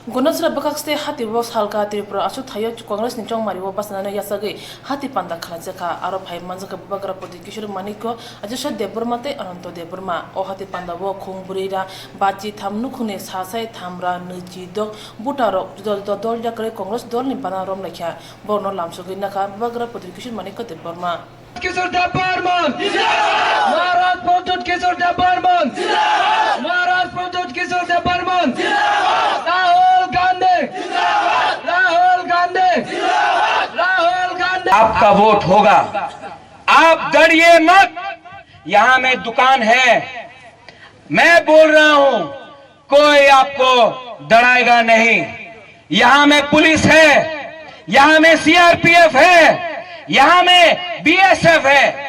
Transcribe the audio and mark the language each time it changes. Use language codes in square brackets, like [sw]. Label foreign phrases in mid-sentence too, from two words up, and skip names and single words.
[trp] Gunasra bakakste hati was halka tripura asu thayo Congress ni chong mariwo basana yasage hati panda khalajaka aro phai manjaka bagra podi kishur maniko ajasha deburmate ananto deburma o hati panda wo khungburira bachi thamnu khune sasai thamra nuji do butaro dol jakre Congress dol ni bana rom lakha borno lamsugi naka bagra podi kishur maniko deburma [hi] Kishore Debarman Maharaj Pradut Kishore Debarman Maharaj Pradut Kishore Debarman Rahul Gandhi आपका वोट होगा। आप डरिए मत, यहाँ में दुकान है, मैं बोल रहा हूं, कोई आपको डराएगा नहीं। यहाँ में पुलिस है, यहाँ में सीआरपीएफ है, यहाँ में बीएसएफ है।